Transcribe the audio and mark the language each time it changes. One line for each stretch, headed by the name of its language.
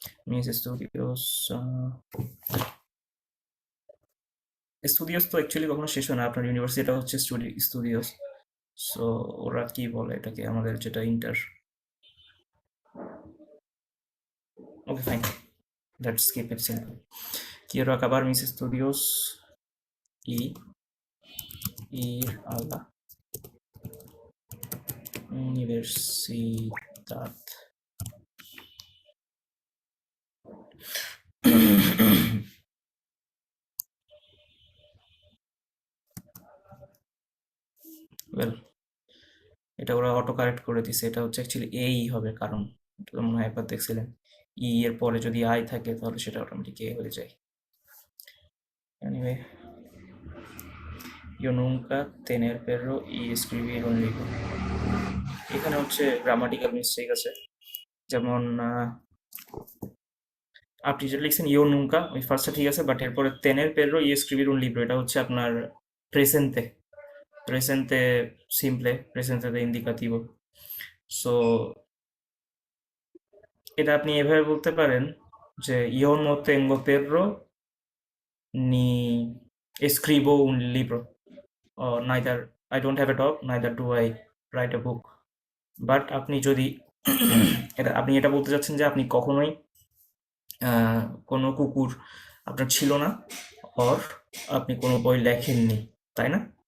Bangla: Miss studios, studios তো actually কখনো শেষ হয় না, আপনার ইউনিভার্সিটিটা হচ্ছে স্টুডিওস। সো ওরা কি বলে এটাকে, আমাদের যেটা inter, okay fine,
English: Let's keep it simple.
Spanish: Quiero acabar mis estudios y ir a la universidad.
Bangla: Well, এটা ওরা অটো কারেক্ট করে দিছে, এটা হচ্ছে অ্যাকচুয়ালি এই হবে, কারণ এটা তো মনে হয় একবার দেখছিলেন, ই এর পরে যদি আই থাকে তাহলে সেটা অটোমেটিক এ হয়ে যায়।
Spanish: এনিওয়ে, yo nunca tener perro y escribir un libro.
Bangla: এখানে হচ্ছে গ্রামাটিক্যাল মিস্টেক আছে, যেমন আপনি যেটা লিখছেন ইও নুঙ্কা, ওই ফার্স্টটা ঠিক আছে, বাট এরপরে তেনের পেরো ই
Spanish: escribir un libro,
Bangla: এটা হচ্ছে আপনার প্রেসেন্তে, প্রেসেন্তে সিম্পলে, প্রেসেন্তে
Spanish: de indicativo.
Bangla: সো এটা আপনি এভাবে বলতে পারেন যে
Spanish: yo no tengo perro ni escribo un libro.
English: Neither I don't have a dog, neither do I write a book.
Bangla: But আপনি যদি আপনি এটা বলতে চাচ্ছেন যে আপনি কখনোই কোনো কুকুর আপনার ছিল না, অর আপনি কোনো বই লেখেননি, তাই না?